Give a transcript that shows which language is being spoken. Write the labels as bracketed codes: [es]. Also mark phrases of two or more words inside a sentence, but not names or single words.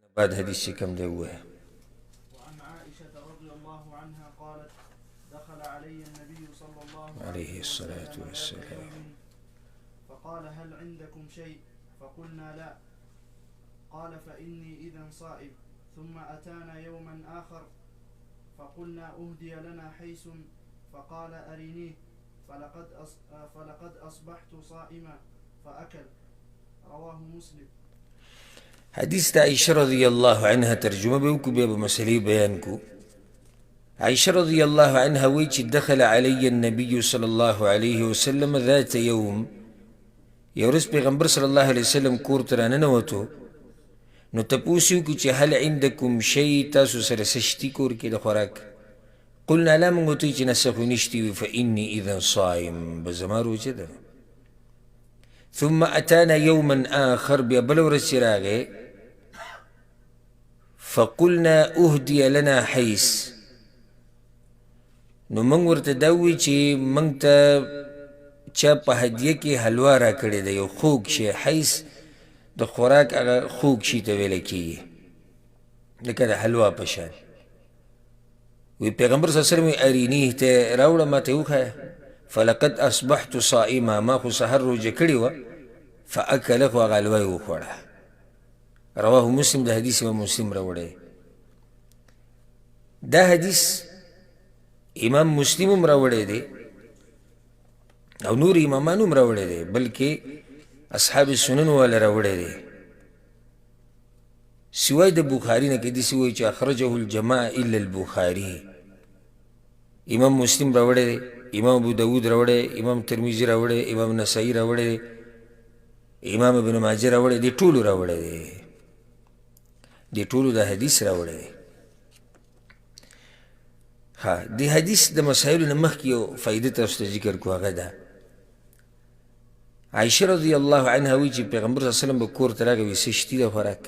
[ps] بعد حدیث کم دی وای. [ar] وعن عائشة رضي الله عنها قالت دخل علي النبي صلى الله عليه عليه الصلاة وسلم ذات والسلام. يوم فقال هل عندكم شيء فقلنا لا قال فإني إذا صائم ثم أتانا يوما آخر فقلنا أهدي لنا حيس فقال أرنيه فلقد أصبحت صائما فأكل رواه مسلم. [ps] حدیث د عائشہ [ar] رضی اللہ عنہ [ps] ترجمه به وکړو بیا به مسلې بیان کو. عائشہ [ar] رضی اللہ عنہ [ps] وی چې [ar] دخل علی النبی صلی الله علیه وسلم ذات یوم، [ps] یو ورځ پیغمبر [ar] صلی الله علیه وسلم [ps] کور ته راننوتو، نو تپوس یې وکړو چې [ar] هل عندکم شی، [ps] تاسو سره څه شتي کور کې د خوراک؟ [ar] قلنا لا، [ps] موږ ورته ویل چې نه څه خو نشتي وي. [ar] فإني اذا صائم، [ps] به زما روژه ده. [ar] ثم اتانا یوما آخر، [ps] بیا بله ورځ چې راغی، [ar] فقلنا اهدي لنا حیث، [ps] نو موږ ورته دا ووایو چې موږ ته چا په هدیه کې حلوا را کړې ده، یو خوږ شی. حیث د خوراک هغه خوږ شي ته ویله کېږي، لکه د حلوا په شان. وی پیغمبر [ar] صلی الله علیه وسلم [ps] ارینیه ته راوړه، ما ته وښایه. [ar] فلقد اصبحت صائما، [ps] ما خو سحر روژه کړې وه. فاکله، خو هغه حلوا یې وخوړه. [ar] رواه مسلم، [ps] د حدیث امام مسلم راوړی. دا حدیث امام مسلم هم راوړی دی او نور امامان هم راوړی دی، بلکې اصحاب سنن والا راوړی دی. سوای د بخاري نه کې داسې وایي چې [ar] اخرجه الجماعه الا البخاري. [ps] امام مسلم راوړی دی، امام ابو داود راوړی، امام ترمذي راوړی، امام نسائی راوړی دی، امام ابن ماجه راوړی دی، ټولو راوړی دی، دی ټولو دا حدیث راوړی دی. ها، دی حدیث د مسائلو نه مخکې یو فایده تاسو ته ذکر کو، هغه ده عائشہ [ar] رضی الله عنها [ps] وی چې پیغمبر [ar] صلی الله علیه وسلم [ps] به کور ته راغی، وی څه شتي د خوراک؟